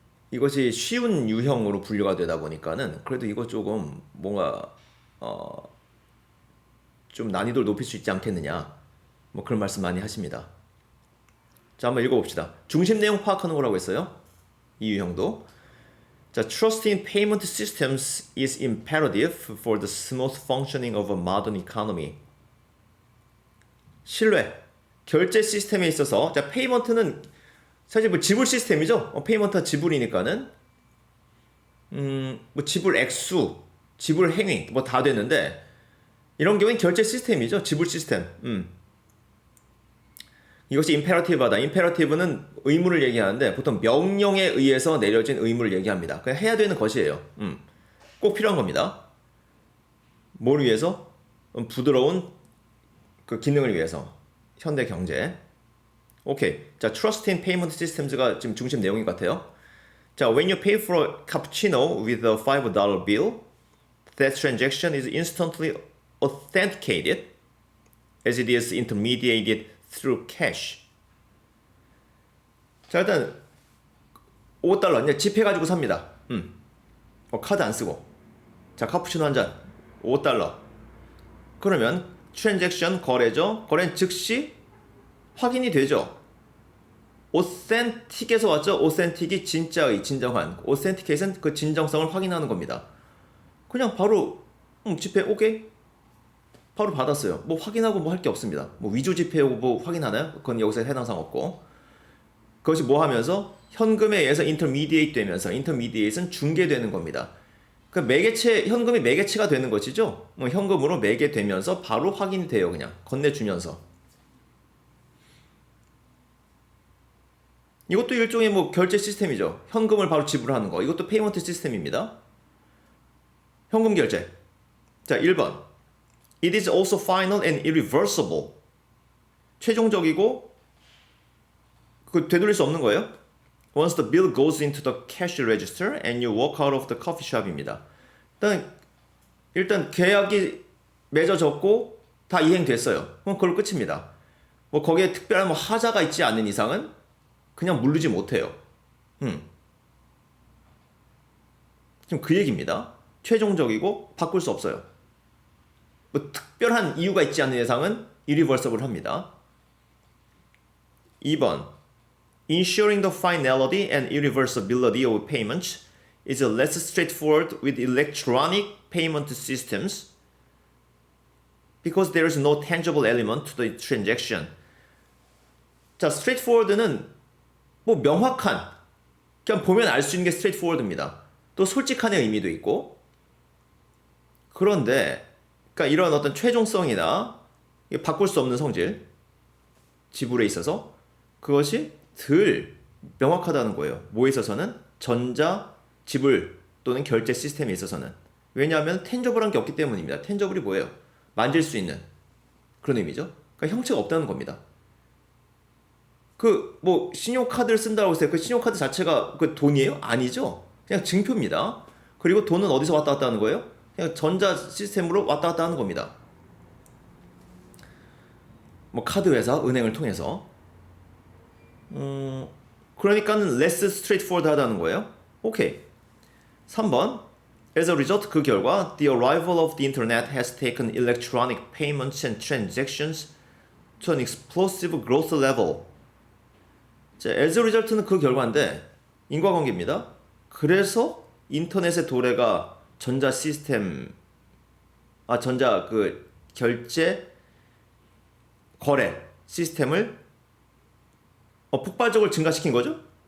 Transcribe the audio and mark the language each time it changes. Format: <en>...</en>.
<ko>이것이 쉬운 유형으로 분류가 되다 보니까는 그래도 이거 조금 뭔가 좀 난이도를 높일 수 있지 않겠느냐 뭐 그런 말씀 많이 하십니다. 자, 한번 읽어봅시다. 중심 내용 파악하는 거라고 했어요. 이 유형도</ko> <en>자, trust in payment systems is imperative for the smooth functioning of a modern economy.</en> <ko>신뢰, 결제 시스템에 있어서 자, 페이먼트는 사실 뭐 지불 시스템이죠. 페이먼트가 지불이니까는 뭐 지불 액수, 지불 행위 뭐 다 되는데 이런 경우는 결제 시스템이죠. 지불 시스템. 이것이 임페러티브하다. 임페러티브는 의무를 얘기하는데 보통 명령에 의해서 내려진 의무를 얘기합니다. 그냥 해야 되는 것이에요. 꼭 필요한 겁니다. 뭘 위해서? 부드러운 그 기능을 위해서. 현대 경제. 오케이. 자,</ko> <en>Trust in Payment Systems</en> <ko>가 지금 중심 내용인 것 같아요.</ko> <en>자, when you pay for a cappuccino with a $5 bill, that transaction is instantly authenticated as it is intermediated through cash.</en> <ko>자, 일단 $5 이제 지폐 가지고 삽니다. 카드 안 쓰고. 자, 카푸치노 한 잔 $5. 그러면 트랜잭션 거래죠. 거래는 즉시 확인이 되죠. 오센틱에서 왔죠. 오센틱이 진짜의, 진정한. 오센티케이션 그 진정성을 확인하는 겁니다. 그냥 바로 지폐 오케이. 바로 받았어요. 뭐 확인하고 뭐 할 게 없습니다. 뭐 위조 지폐고 뭐 확인하나요? 그건 여기서 해당 사항 없고. 그것이 뭐 하면서 현금에 의해서 인터미디에이트 되면서 인터미디에이트는 중개되는 겁니다. 그 매개체, 현금이 매개체가 되는 것이죠. 뭐 현금으로 매개되면서 바로 확인이 돼요. 그냥 건네주면서. 이것도 일종의 뭐 결제 시스템이죠. 현금을 바로 지불하는 거. 이것도 페이먼트 시스템입니다. 현금 결제. 자, 1번.</ko> <en>It is also final and irreversible.</en> <ko>최종적이고 그 되돌릴 수 없는 거예요.</ko> <en>Once the bill goes into the cash register and you walk out of the coffee shop</en> <ko>입니다. 일단 계약이 맺어졌고 다 이행됐어요. 그럼 그걸로 끝입니다. 뭐 거기에 특별한 뭐 하자가 있지 않는 이상은 그냥 물르지 못해요. 지금 그 얘기입니다. 최종적이고 바꿀 수 없어요. 뭐 특별한 이유가 있지 않는 이상은 irreversible 합니다. 2번.</ko> <en>Ensuring the finality and irreversibility of payments is less straightforward with electronic payment systems because there is no tangible element to the transaction.</en> <ko>자, straightforward는 뭐 명확한, 그냥 보면 알 수 있는 게 straightforward입니다. 또 솔직한의 의미도 있고. 그런데 그러니까 이런 어떤 최종성이나 바꿀 수 없는 성질, 지불에 있어서 그것이 덜 명확하다는 거예요. 뭐에 있어서는? 전자 지불 또는 결제 시스템에 있어서는. 왜냐하면 텐저블한 게 없기 때문입니다. 텐저블이 뭐예요? 만질 수 있는 그런 의미죠. 그러니까 형체가 없다는 겁니다. 그 뭐 신용카드를 쓴다고 했어요. 그 신용카드 자체가 그 돈이에요? 아니죠. 그냥 증표입니다. 그리고 돈은 어디서 왔다 갔다 하는 거예요? 그냥 전자 시스템으로 왔다 갔다 하는 겁니다. 뭐 카드 회사, 은행을 통해서. 그러니까는</ko> <en>less straightforward</en> <ko>하다는 거예요. 오케이. 3번.</ko> <en>As a result,</en> <ko>그 결과</ko> <en>the arrival of the internet has taken electronic payments and transactions to an explosive growth level.</en> <ko>자,</ko> <en>as a result</en> <ko>는 그 결과인데 인과관계입니다. 그래서 인터넷의 도래가 전자 시스템, 전자 그 결제 거래 시스템을 폭발적으로 증가시킨 거죠?</ko>